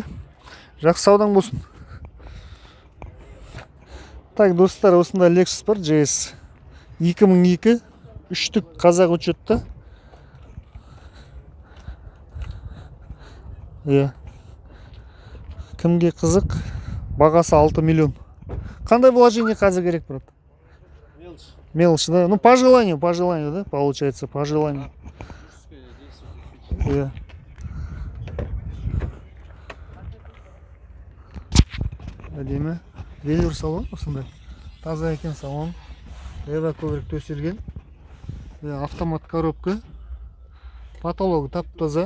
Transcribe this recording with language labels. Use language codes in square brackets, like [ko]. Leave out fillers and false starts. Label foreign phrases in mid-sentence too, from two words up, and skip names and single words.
[kk] Жақсы саудаң болсын. Так, достар, осында Lexus бар, GS 2002, 3-тік қазақ учетта. Иә. Кімге қызық? Бағасы 6 миллион. Қандай вложение қазір керек, брат? [ru] Мелочь, да? Ну, по желанию, да, получается, по желанию. [kk] Иә. Әдемі. Велюр салон осындай. Таза екен салон. Эва коврик төселген. [ru] Автомат коробка. Потолок тап-таза.